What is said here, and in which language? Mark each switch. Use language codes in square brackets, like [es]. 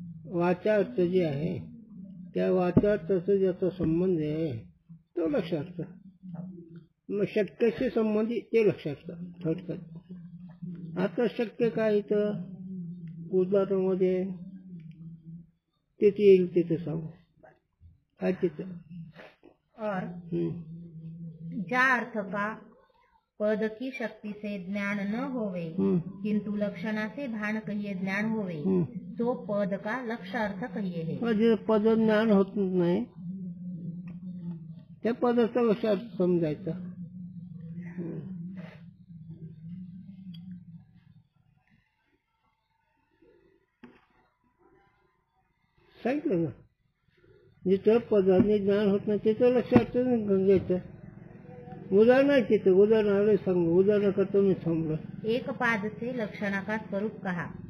[mr] वाचा अर्थ जे आहे त्या वाचार्थाचा ज्याचा संबंध आहे तो लक्षार्थ मग शक्यशी संबंधित ते लक्षार्थ थोडक्यात। आता शक्य काय इथं उदाहरणामध्ये तिथे येईल तिथे सांगू काय तिथं [hi] और ज्या अर्थ का पद की शक्ति से ज्ञान न होवे किंतु लक्षणा से भान कहिए ज्ञान होवे तो पद का लक्ष्य अर्थ कहिए है। [mr] जे पद ज्ञान होत नाही त्या पदाचा लक्ष्य अर्थ समजायचा। सांगितलं ना जिथं पदाने ज्ञान होत नाही तिथं लक्षात घ्यायचं। उदाहरण आहे तिथं उदाहरण आलं सांगू उदाहरण करतो मी थांबलो। [hi] एक पाद से लक्षणा का स्वरूप कहा